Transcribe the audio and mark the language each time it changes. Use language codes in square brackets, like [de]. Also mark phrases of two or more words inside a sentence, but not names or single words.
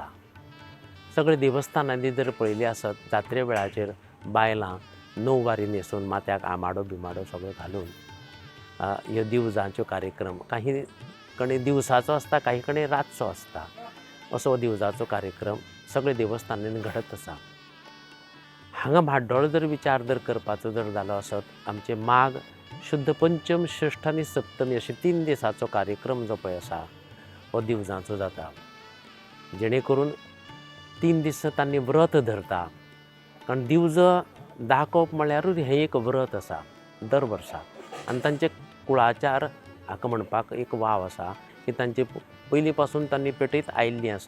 [kok] सगळे देवस्थानांनी जर पळयली आसत जात्रे वेळाचेर बायलां णववारी न्हेसून माथ्याक आमाडो बिमाडो सगळो घालून ह्यो दिवजांच्यो कार्यक्रम काही कडेन दिवसाचो आसता काही कडेन रातचो आसता असो दिवजाचो कार्यक्रम सगळे देवस्थानांनी घडत आसा. हांगा म्हाड्डोळ जर विचार जर करपाचो जर जालो आसत आमचे माघ शुद्ध पंचम षष्ठ आनी सप्तमी अशे 3 दिसाचो कार्यक्रम जो पळय आसा हो दिवजांचो जाता. जेणे करून 3 दीस तांणी व्रत धरता कारण दिवज दाखोवप म्हळ्यारूच हें एक व्रत आसा दर वर्सा आनी तांचे कुळाचार हाका म्हणपाक एक वाव आसा की तांचे पयलीं पासून तांणी पेटयत आयिल्लीं आसा.